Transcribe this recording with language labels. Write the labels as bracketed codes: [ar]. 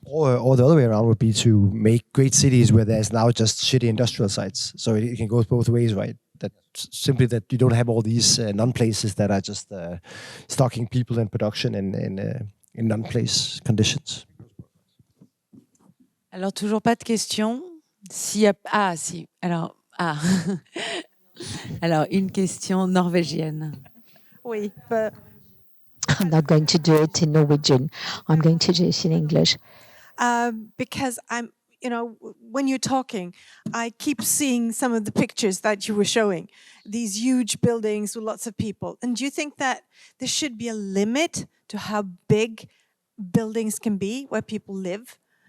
[en] Or the other way around would be to make great cities where there's now just shitty industrial sites. So it can go both ways, right? That simply that you don't have all these non-places that are just stocking people in production in non-place conditions. [fr] Alors, toujours pas de questions. Si. Alors, Alors, une question norvégienne. Oui, [en] but I'm not going to do it in Norwegian. I'm going to do it in English. because when you're talking, I keep seeing some of the pictures that you were showing, these huge buildings with lots of people. And do you think that there should be a limit to how big buildings can be where people live?